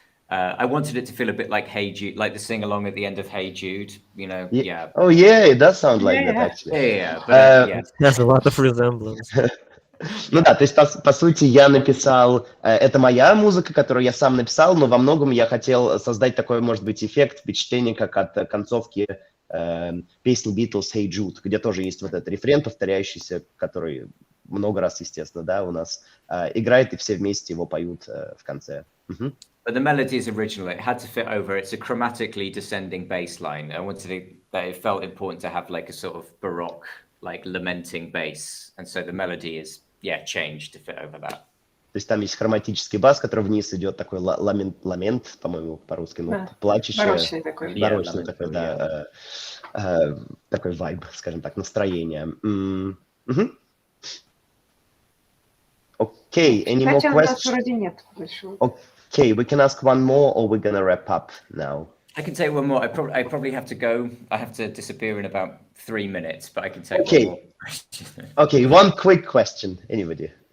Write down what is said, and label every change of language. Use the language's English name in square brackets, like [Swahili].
[English] I wanted it to feel a bit like Hey Jude, like the sing along at the end of Hey Jude, Yeah. Oh yeah, it does sound like that actually. Yeah, but There's a lot of resemblance. [Russian] Ну да, то есть, по сути, я написал... Это моя музыка, которую я сам написал, но во многом я хотел создать такой, может быть, эффект, впечатление, как от концовки песни Beatles «Hey Jude», где тоже есть вот этот рефрен, повторяющийся, который много раз, естественно, да, у нас играет, и все вместе его поют в конце. [English] But the melody is original. It had to fit over. It's a chromatically descending bass line. I wanted it felt important to have like a sort of baroque, like lamenting bass, and so the melody is changed to fit over that. [Russian] То есть там есть хроматический бас, который вниз идет, такой ламент, по-моему, по-русски, плачущий. Барочный такой. Барочный такой, да. Такой вайб, скажем так, настроение. [English] Okay, any more questions? [Russian] Вроде нет большого. [English] Okay, we can ask one more, or we're gonna wrap up now. I can take one more. I probably have to go. I have to disappear in about 3 minutes, but I can take one more question. Okay, one quick question. Anybody?